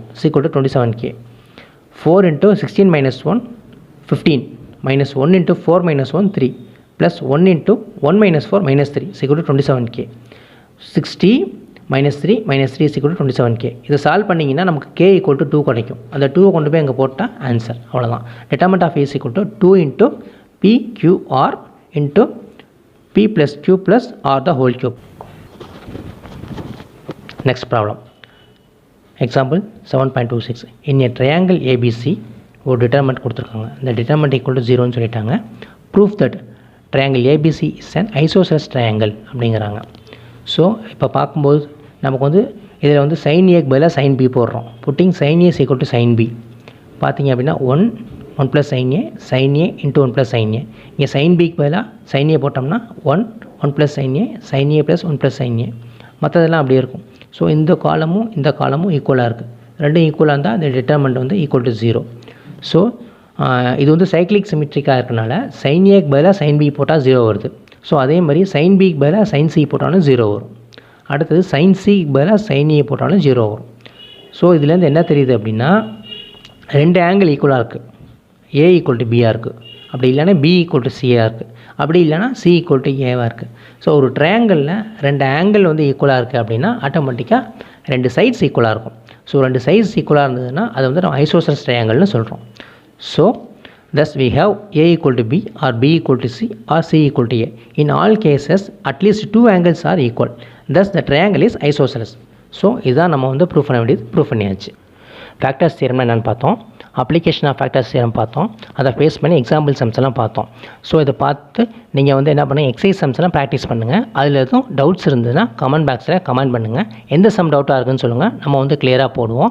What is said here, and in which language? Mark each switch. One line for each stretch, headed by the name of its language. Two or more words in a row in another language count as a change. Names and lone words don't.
Tamil: = 27k. 4 × 16 - 1 15, -1 × 4 - 1 3, +1 × 1 - 4 -3 = 27k. 60 - 3 - 3 = 27k. இதை சால்வ் பண்ணிங்கன்னா நமக்கு k = 2 கிடைக்கும். அந்த 2 கொண்டு போய் அங்கே போட்டால் ஆன்சர். அவ்வளோதான்.
English: determinant of a
Tamil: = 2 × pqr × p + q + r
English: the whole cube. Next problem. Example 7.26. In a triangle ABC
Tamil: ஒரு டிட்டர்மெண்ட் கொடுத்துருக்காங்க. இந்த டிட்டர்மெண்ட் = 0ன்னு சொல்லிட்டாங்க.
English: proof that triangle ABC is an isosceles triangle
Tamil: அப்படிங்கிறாங்க. ஸோ இப்போ பார்க்கும்போது நமக்கு வந்து இதில் வந்து sin Aக்கு பதிலாக sin B போடுறோம்.
English: putting sin A = sin B.
Tamil: பார்த்தீங்க அப்படின்னா 1 + sin A × 1 + sin A. இங்கே sin Bக்கு பதிலாக sin A போட்டோம்னா 1 + sin A + 1 + sin A. மற்றதெல்லாம் அப்படியே இருக்கும். ஸோ இந்த காலமும் ஈக்குவலாக இருக்குது. ரெண்டும் ஈக்குவலாக இருந்தால் அந்த டிட்டர்மெண்ட் வந்து = 0. ஸோ இது வந்து சைக்ளிக் சிமெட்ரிக்காக இருக்கனால sin Aக்கு பதிலாக sin B போட்டால் 0 வருது. ஸோ அதே மாதிரி sin Bக்கு பதிலாக sin C போட்டாலும் 0 வரும். அடுத்தது sin Cக்கு பதிலாக sin A போட்டாலும் 0 வரும். ஸோ இதுலேருந்து என்ன தெரியுது அப்படின்னா 2 ஆங்கிள் ஈக்குவலாக இருக்குது. A = Bயாக இருக்குது. அப்படி இல்லைன்னா B = Cயாக இருக்குது. அப்படி இல்லைனா C = Aவாக இருக்குது. ஸோ ஒரு ட்ரையாங்கிளில் 2 ஆங்கிள் வந்து ஈக்குவலாக இருக்குது அப்படின்னா ஆட்டோமேட்டிக்காக 2 சைட்ஸ் ஈக்குவலாக இருக்கும். ஸோ 2 சைட்ஸ் ஈக்குவலாக இருந்ததுன்னா அதை வந்து நம்ம ஐசோசெலஸ் ட்ரையாங்கிள்னு சொல்கிறோம். ஸோ
English: Thus we have A equal to B or B equal to C or C equal to A. In all cases at least two angles are equal. Thus the triangle is isosceles.
Tamil: ஸோ இதான் நம்ம வந்து ப்ரூவ் பண்ண வேண்டியது ப்ரூவ் பண்ணியாச்சு.
English: factors theorem
Tamil: என்னென்னு பார்த்தோம்,
English: application of factors theorem
Tamil: பார்த்தோம், அதை பேஸ் பண்ணி
English: example sums
Tamil: எல்லாம் பார்த்தோம். ஸோ இதை பார்த்து நீங்கள் வந்து என்ன பண்ணுங்கள்,
English: exercise sums
Tamil: எல்லாம் ப்ராக்டிஸ் பண்ணுங்கள். அதில் எதுவும் டவுட்ஸ் இருந்ததுன்னா
English: comment box
Tamil: கமெண்ட் பண்ணுங்கள். எந்த சம் டவுட்டாக இருக்குன்னு சொல்லுங்கள், நம்ம வந்து கிளியராக போடுவோம்.